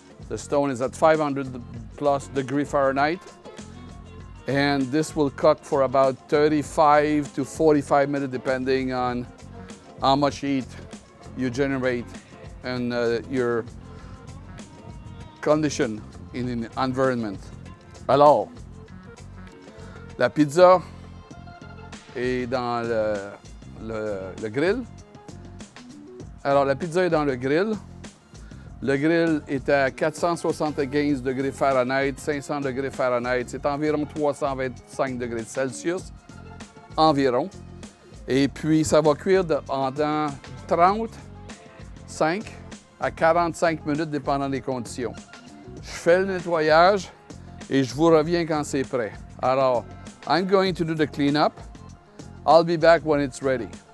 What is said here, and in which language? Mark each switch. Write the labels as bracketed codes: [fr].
[en] The stone is at 500 plus degrees Fahrenheit. And this will cook for about 35 to 45 minutes, depending on how much heat you generate and your condition in an environment. [fr] Alors, la pizza est dans le grill. Alors, la pizza est dans le grill. Le grill est à 475 degrés Fahrenheit, 500 degrés Fahrenheit. C'est environ 325 degrés Celsius, environ. Et puis, ça va cuire pendant 35 à 45 minutes, dépendant des conditions. Je fais le nettoyage et je vous reviens quand c'est prêt. [en] Alors, I'm going to do the cleanup. I'll be back when it's ready.